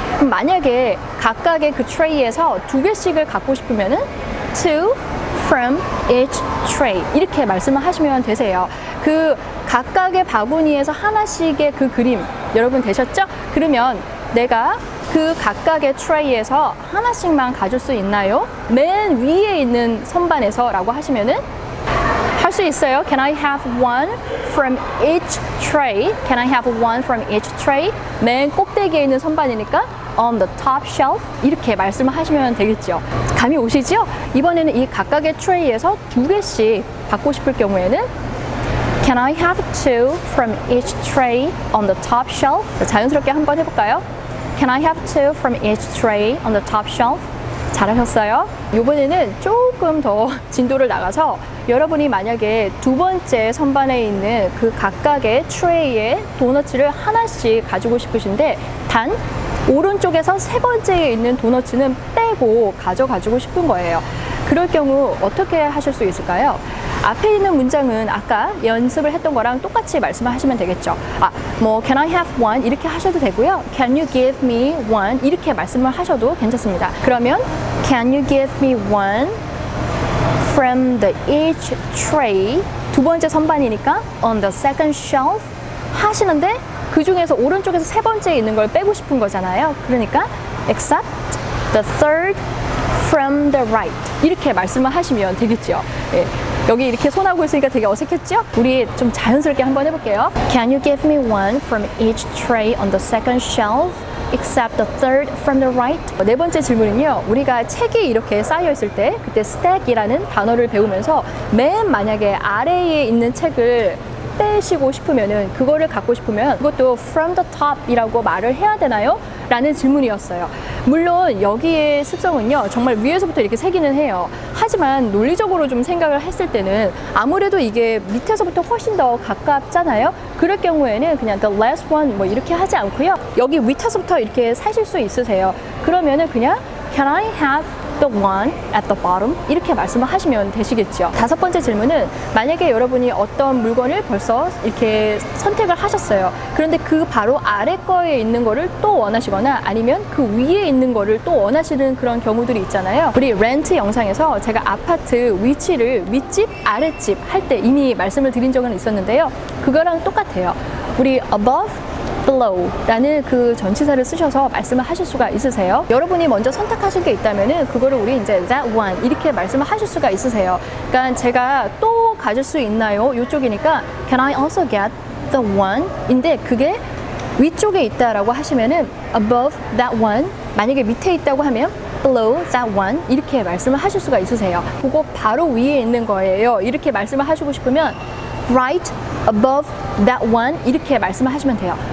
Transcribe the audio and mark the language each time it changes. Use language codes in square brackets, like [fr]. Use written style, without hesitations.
[ko] 그럼 만약에 각각의 그 트레이에서 2개씩을 갖고 싶으면은 [en] two from each tray [ko] 이렇게 말씀을 하시면 되세요. 그 각각의 바구니에서 하나씩의 그 그림 여러분 되셨죠? 그러면 내가 그 각각의 트레이에서 하나씩만 가질 수 있나요? 맨 위에 있는 선반에서 라고 하시면은 할 수 있어요. [en] Can I have one from each tray? Can I have one from each tray? [ko] 맨 꼭대기에 있는 선반이니까 [en] on the top shelf [ko] 이렇게 말씀을 하시면 되겠죠. 감이 오시죠? 이번에는 이 각각의 트레이에서 2개씩 받고 싶을 경우에는 [en] Can I have two from each tray on the top shelf? [ko] 자연스럽게 한번 해볼까요? [en] Can I have two from each tray on the top shelf? [ko] 잘하셨어요. 이번에는 조금 더 진도를 나가서 여러분이 만약에 2번째 선반에 있는 그 각각의 트레이에 도너츠를 하나씩 가지고 싶으신데 단 오른쪽에서 3번째에 있는 도너츠는 빼고 가져가지고 싶은 거예요. 그럴 경우 어떻게 하실 수 있을까요? 앞에 있는 문장은 아까 연습을 했던 거랑 똑같이 말씀을 하시면 되겠죠. [en] Can I have one? [ko] 이렇게 하셔도 되고요. [en] Can you give me one? [ko] 이렇게 말씀을 하셔도 괜찮습니다. 그러면 [en] Can you give me one from the each tray? [ko] 2번째 선반이니까 [en] on the second shelf [ko] 하시는데 그 중에서 오른쪽에서 3번째에 있는 걸 빼고 싶은 거잖아요. 그러니까 [en] except the third from the right [ko] 이렇게 말씀을 하시면 되겠죠. 예. 여기 이렇게 손하고 있으니까 되게 어색했죠? 우리 좀 자연스럽게 한번 해볼게요. [en] Can you give me one from each tray on the second shelf except the third from the right? [ko] 네 번째 질문은요. 우리가 책이 이렇게 쌓여 있을 때 그때 stack이라는 단어를 배우면서 맨 만약에 아래에 있는 책을 빼시고 싶으면은 그거를 갖고 싶으면 그것도 [en] from the top [ko] 이라고 말을 해야 되나요? 라는 질문이었어요. 물론 여기의 습성은요 정말 위에서부터 이렇게 세기는 해요. 하지만 논리적으로 좀 생각을 했을 때는 아무래도 이게 밑에서부터 훨씬 더 가깝잖아요. 그럴 경우에는 그냥 [en] the last one [ko] 뭐 이렇게 하지 않고요. 여기 밑에서부터 이렇게 사실 수 있으세요. 그러면은 그냥 [en] Can I have the one at the bottom? [ko] 이렇게 말씀을 하시면 되시겠죠. 5번째 질문은 만약에 여러분이 어떤 물건을 벌써 이렇게 선택을 하셨어요. 그런데 그 바로 아래 거에 있는 거를 또 원하시거나 아니면 그 위에 있는 거를 또 원하시는 그런 경우들이 있잖아요. 우리 렌트 영상에서 제가 아파트 위치를 윗집, 아랫집 할 때 이미 말씀을 드린 적은 있었는데요. 그거랑 똑같아요. 우리 above below 라는 그 전치사를 쓰셔서 말씀을 하실 수가 있으세요. 여러분이 먼저 선택하실 게 있다면은 그거를 우리 이제 [en] that one [ko] 이렇게 말씀을 하실 수가 있으세요. 그러니까 제가 또 가질 수 있나요? 이쪽이니까 [en] Can I also get the one? [ko] 인데 그게 위쪽에 있다라고 하시면은 [en] above that one [ko] 만약에 밑에 있다고 하면 [en] below that one [ko] 이렇게 말씀을 하실 수가 있으세요. 그거 바로 위에 있는 거예요. 이렇게 말씀을 하시고 싶으면 [en] right above that one [ko] 이렇게 말씀을 하시면 돼요.